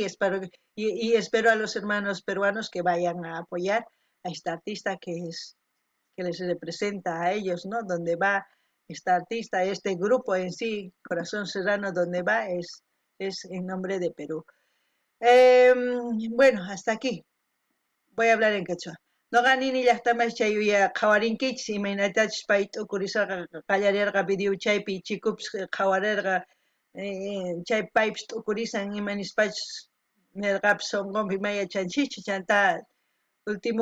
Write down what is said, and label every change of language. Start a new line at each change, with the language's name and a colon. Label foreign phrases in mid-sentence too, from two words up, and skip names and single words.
Spanish: Y espero a los hermanos peruanos que vayan a apoyar a esta artista que les representa a ellos, ¿no? Donde va esta artista, este grupo en sí, Corazón Serrano, donde va es en nombre de Perú. Bueno, hasta aquí. Voy a hablar en quechua.
Quechua: Noqanini llaqtamas chayuya qhawarinkichis imaynatachis pay t'ukurisarqa qallarirqa video chaypi chikupis qhawarirqa chay paypis t'ukurisan imanispachis nirqapis sonqonpi maya chanchischu chanta último